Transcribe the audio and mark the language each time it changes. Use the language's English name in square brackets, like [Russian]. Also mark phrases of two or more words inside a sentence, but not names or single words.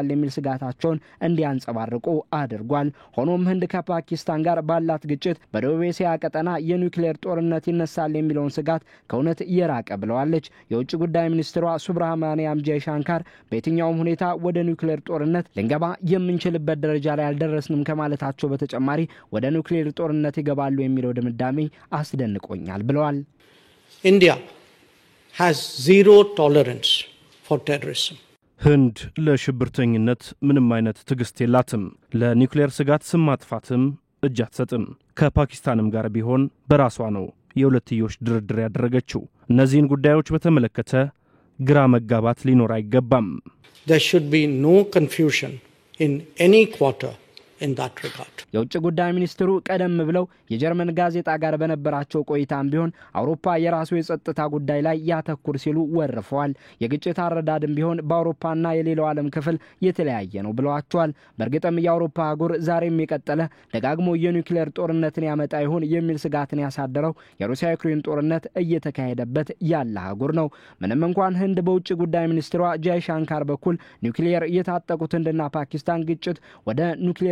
[Amharic] የሚል ስጋታቸውን እንዲያንጸባርቁ አድርጓል። ሆኖም ህንድ ከፓኪስታን ጋር ባላት ግጭት በደቡብ እስያ ቀጠና የኒውክሌር ጦርነት ይነሳል የሚለውን ስጋት ከእውነት የራቀ ብለዋለች። የውጭ ጉዳይ ሚኒስትሯ ሱብራህማንያም ጃይሻንካር በየትኛውም ሁኔታ ወደ ኒውክሌር ጦርነት ልንገባ የምንችልበት ደረጃ ላይ አልደረስንም ከማለታቸው በተጨማሪ ወደ ኒውክሌር ጦርነት ይገባሉ የሚለው ድምዳሜ አስደንቆኛል ብለዋል። [English] India has zero tolerance for terrorism. [Amharic] ህንድ ለሽብርተኝነት ምንም አይነት ትግስት የላትም። ለኒውክሌር ስጋት ስም ማጥፋትም እጅ አትሰጥም። ከፓኪስታንም ጋር ቢሆን በራሷ ነው የሁለትዮሽ ድርድር ያደረገችው። እነዚህን ጉዳዮች በተመለከተ ግራ መጋባት ሊኖር አይገባም። [English] There should be no confusion in any quarter in that regard. [Amharic] የውጭ ጉዳይ ሚኒስትሩ ቀደም ብለው የጀርመን ጋዜጣ ጋር በነበራቸው ቆይታም ቢሆን አውሮፓ የራሱ የጸጥታ ጉዳይ ላይ ያተኩር ሲሉ ወርፈዋል። የግጭት አረዳድም ቢሆን በአውሮፓና የሌላው ዓለም ክፍል የተለያየ ነው ብለዋቸዋል። በእርግጥም የአውሮፓ አህጉር ዛሬም የቀጠለ ደጋግሞ የኒውክሌር ጦርነትን ያመጣ ይሆን የሚል ስጋትን ያሳደረው የሩሲያ ዩክሬን ጦርነት እየተካሄደበት ያለ አህጉር ነው። ምንም እንኳን ህንድ በውጭ ጉዳይ ሚኒስትሯ ጃይሻንካር በኩል ኒውክሌር የታጠቁት ህንድና ፓኪስታን ግጭት ወደ ኒውክሌር